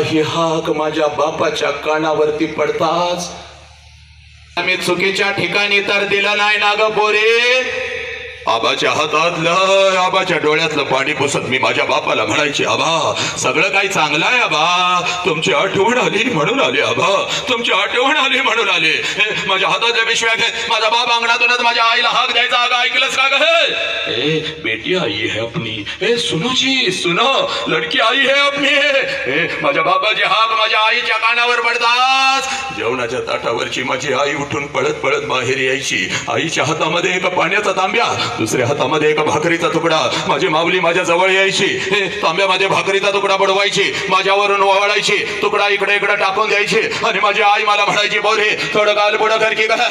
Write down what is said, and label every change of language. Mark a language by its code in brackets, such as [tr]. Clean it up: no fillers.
[mr] ही हाक माझ्या बापाच्या कानावरती पडताच मी चुकीच्या ठिकाणी तर दिलं नाही ना ग पोरे. आबाच्या हातातलं, आबाच्या डोळ्यातलं पाणी पुसत मी माझ्या बापाला म्हणायचे, आबा सगळं काही चांगलं आहे आबा, तुमची आठवण आली म्हणून आले आबा, तुमची आठवण आली म्हणून आले. माझ्या हातातल्या पिशव्या घेत माझा बाप अंगणातूनच माझ्या आईला हाक द्यायचा. अगं ऐकलंस का ग? [hi] हे बेटी आई है अपनी, हे सुनोजी सुनो, लडकी आई है अपनी. [mr] हे माझ्या बापाची हाक माझ्या आईच्या कानावर पडताच जेवणाच्या ताटावरची माझी आई उठून पळत पळत बाहेर यायची. आईच्या हातामध्ये एक पाण्याचा तांब्या, दुसऱ्या हातामध्ये एक भाकरीचा तुकडा. माझी माऊली माझ्या जवळ यायची, हे तांब्यामध्ये भाकरीचा तुकडा बुडवायची, माझ्यावरून ओवाळायची, तुकडा इकडे इकडे टाकून द्यायची आणि माझी आई मला म्हणायची, बोरे थोडं गाल पुढं कर की.